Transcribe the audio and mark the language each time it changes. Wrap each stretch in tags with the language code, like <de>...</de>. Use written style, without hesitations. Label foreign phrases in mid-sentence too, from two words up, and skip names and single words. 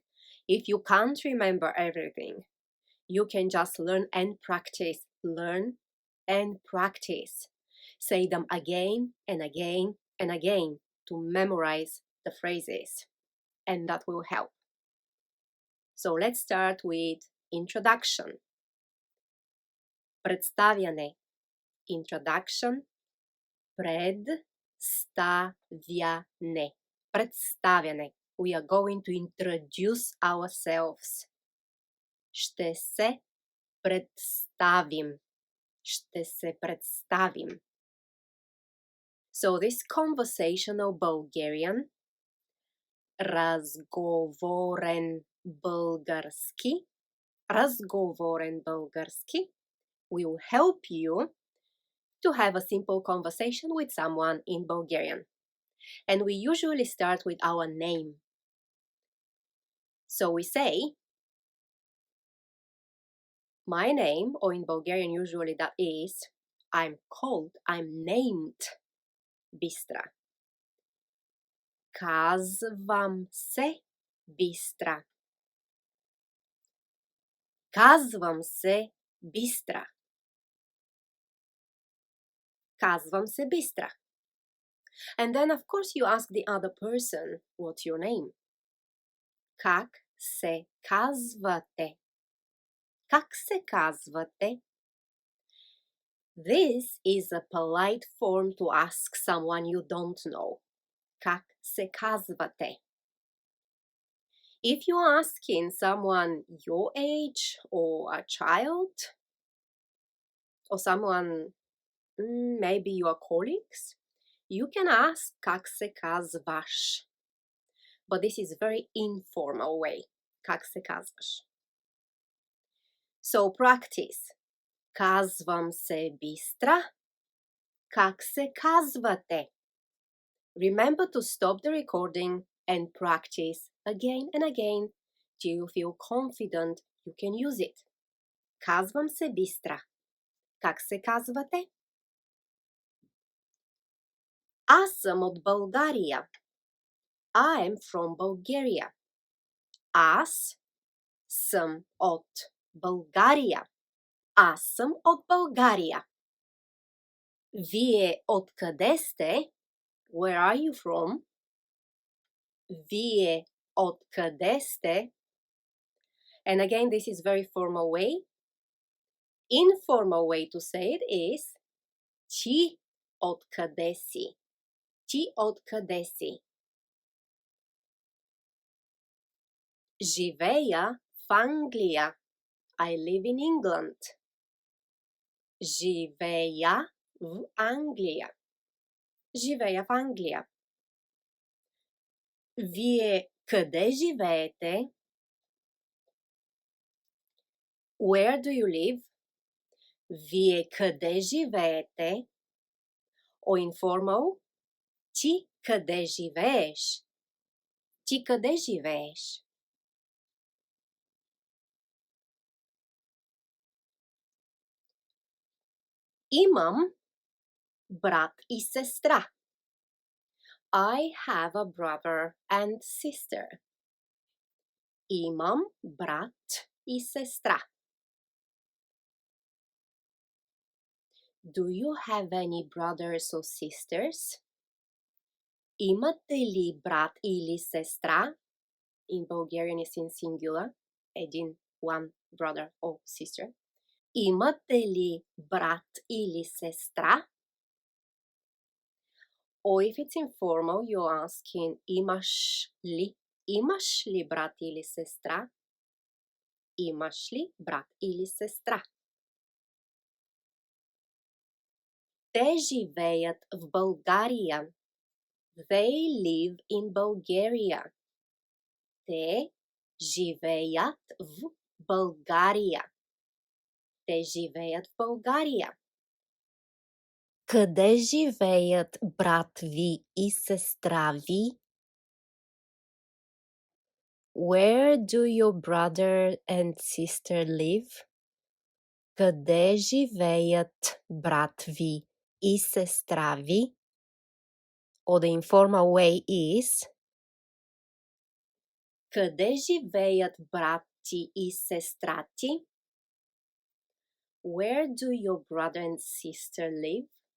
<en>If you can't remember everything, you can just learn and practice. Learn and practice. Say them again and again and again to memorize the phrases, and that will help. So let's start with introduction.</en> <bg>Представяне. Introduction. Представяне. Представяне.</bg> <en>We are going to introduce ourselves.</en> <bg>Ще се представим. Ще се представим.</bg> <en>So this conversational Bulgarian,</en> <bg>разговорен български,</bg> <en>will help you to have a simple conversation with someone in Bulgarian. And we usually start with our name. So we say, my name, or in Bulgarian usually that is, I'm named Bistra.</en> <bg>Казвам се Bistra. Казвам се Bistra. Казвам се Bistra.</bg> <en>And then of course you ask the other person, what's your name?</en> <bg>Как се казвате? Как се казвате?</bg> <en>This is a polite form to ask someone you don't know.</en> <bg>Как се казвате?</bg> <en>If you're asking someone your age or a child or someone, maybe your colleagues, you can ask</en> <bg>как се казваш.</bg> <en>But this is very informal way.</en> <bg>Как се казваш?</bg> <en>So practice.</en> <bg>Казвам се Бистра. Как се казвате?</bg> <en>Remember to stop the recording and practice again and again till you feel confident you can use it.</en> <bg>Казвам се Бистра. Как се казвате? Аз съм от България.</bg> <en>I am from Bulgaria.</en> <bg>Аз съм от България. Аз съм от България. Вие откъде сте?</bg> <en>Where are you from?</en> <bg>Вие откъде сте?</bg> <en>And again, this is very formal way. Informal way to say it is</en> <bg>ти откъде си? Ти откъде си? Живея в Англия.</bg> <en>I live in England.</en> <bg>Живея в Англия. Живея в Англия. Вие къде живеете?</bg> <en>Where do you live?</en> <bg>Вие къде живеете?</bg> <en>Or informal,</en> <bg>ти къде живееш? Ти къде живееш? Имам брат и сестра.</bg> <en>I have a brother and sister.</en> <bg>Имам брат и сестра.</bg> <en>Do you have any brothers or sisters?</en> <bg>Имате ли брат или сестра?</bg> <en>In Bulgarian is in singular. One brother or sister.</en> <bg>Имате ли брат или сестра?</bg> <en>Or if it's informal, you're asking</en> <bg>имаш ли? Имаш ли брат или сестра? Имаш ли брат или сестра? Те живеят в България.</bg> <en>They live in Bulgaria.</en> <bg>Те живеят в България. Те живеят в България. Къде живеят брат ви и сестра ви?</bg> <en>Where do your brother and sister live?</en> <bg>Къде живеят брат ви и сестра ви?</bg> <en>Or the informal way is</en> <bg>къде живеят брат ти и сестра ти?</bg> <en>Where do your brother and sister live?</en>